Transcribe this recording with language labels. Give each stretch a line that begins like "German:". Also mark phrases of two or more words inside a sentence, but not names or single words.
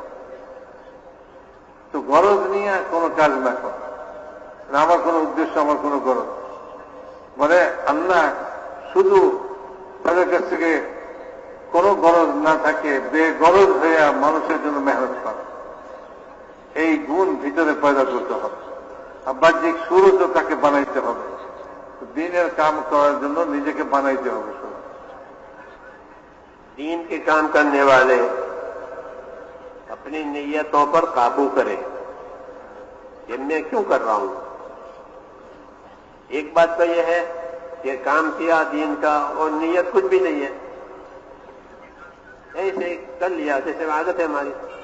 Bangla: তো গরজ নিয়ে কোনো কাজ না কর, আমার কোনো উদ্দেশ্য, আমার কোনো গরজ, মানে আল্লাহ শুধু তাদের কাছ থেকে কোনো গরজ না থাকে, বেগরজ হয়ে মানুষের জন্য মেহনত করে, এই গুণ ভিতরে পয়দা করতে হবে। আর বাহ্যিক সুরতও তাকে বানাইতে হবে, দ্বীনের কাম করার জন্য নিজেকে বানাইতে হবে।
Urdu: دین کے کام کرنے والے اپنی نیتوں پر قابو کریں کہ میں کیوں کر رہا ہوں. ایک بات تو یہ ہے کہ کام کیا دین کا اور نیت کچھ بھی نہیں ہے، ایسے کر لیا جیسے عادت ہے ہماری.